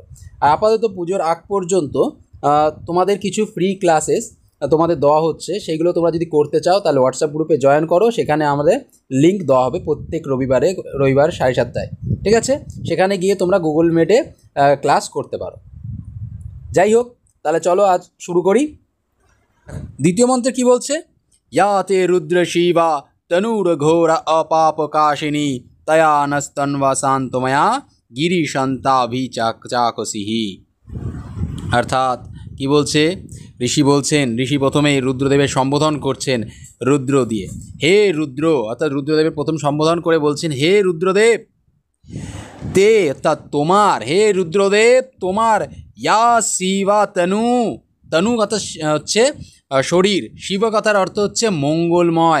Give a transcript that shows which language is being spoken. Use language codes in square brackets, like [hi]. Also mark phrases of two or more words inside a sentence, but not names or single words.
[bn] আর আপাতত পুজোর আগ পর্যন্ত তোমাদের কিছু [en] free classes [bn] তোমাদের দেওয়া হচ্ছে, সেইগুলো তোমরা যদি করতে চাও তাহলে হোয়াটসঅ্যাপ গ্রুপে জয়েন করো। সেখানে আমাদের লিঙ্ক দেওয়া হবে প্রত্যেক রবিবার 7:30, ঠিক আছে? সেখানে গিয়ে তোমরা গুগল মিটে ক্লাস করতে পারো। যাই হোক, তাহলে চলো আজ শুরু করি। দ্বিতীয় মন্ত্রে কি বলছে? [sa] याते रुद्र शिवा तनुर्घोर अपापकाशिनी तया नस्तन्वा शान्तमया गिरिशन्ताभिचाकसिहि। [bn] अर्थात কি বলছে? ঋষি বলছেন, ঋষি প্রথমেই রুদ্রদেবের সম্বোধন করছেন রুদ্র দিয়ে। হে রুদ্র, অর্থাৎ রুদ্রদেবের প্রথম সম্বোধন করে বলছেন, হে রুদ্রদেব, তে অর্থাৎ তোমার, হে রুদ্রদেব তোমার, [sa] ইয়া শিবা তনু, [bn] তনু কথা হচ্ছে শরীর, শিব কথার অর্থ হচ্ছে মঙ্গলময়।